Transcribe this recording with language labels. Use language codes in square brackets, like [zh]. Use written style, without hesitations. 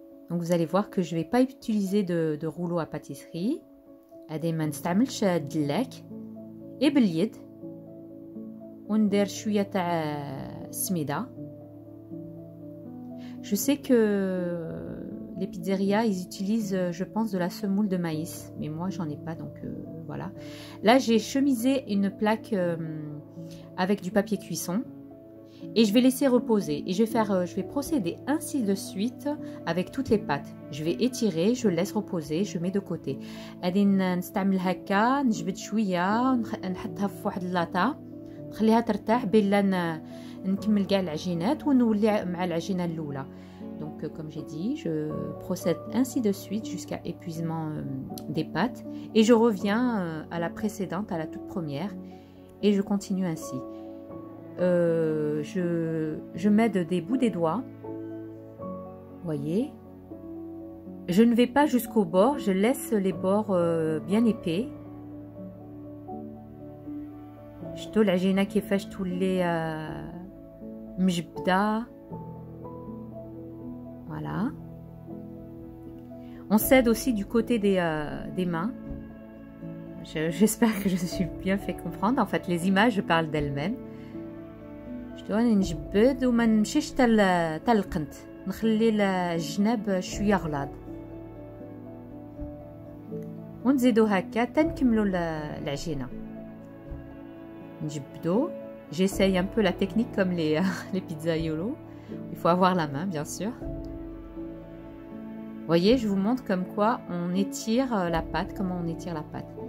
[fr] Donc vous allez voir que je ne vais pas utiliser de rouleau à pâtisserie. [ar] هادي ما نستعملش الدلاك باليد وندير شويه تاع السميده. [fr] Je sais que les pizzerias ils utilisent je pense de la semoule de maïs mais moi j'en ai pas donc voilà. Là j'ai chemisé une plaque avec du papier cuisson et je vais laisser reposer et je vais procéder ainsi de suite avec toutes les pâtes. Je vais étirer, je laisse reposer, je mets de côté. [ar] غادي نستعمل هكا نجبد شويه نحطها في واحد اللاطه نخليها ترتاح بلا نكمل كاع العجينات ونولي مع العجينه الاولى. [fr] Donc comme j'ai dit, je procède ainsi de suite jusqu'à épuisement des pâtes et je reviens à la précédente, à la toute première, et je continue ainsi. Je m'aide des bouts des doigts, voyez. Je ne vais pas jusqu'au bord, je laisse les bords bien épais. [ar] شفتوا العجينة كيفاش تولي مجبدة. [fr] Voilà. On s'aide aussi du côté des mains. J'espère que je suis bien fait comprendre. En fait, les images parlent d'elles-mêmes. [ar] شفتوا راني نجبد وما نمشيش تا القنت، نخلي الجناب شوية غلاظ ونزيدو هكا تنكملو العجينة. نجبدو. [fr] J'essaye un peu la technique comme les pizzaiolo. Il faut avoir la main, bien sûr. Voyez, je vous montre comme quoi on étire la pâte, comment on étire la pâte.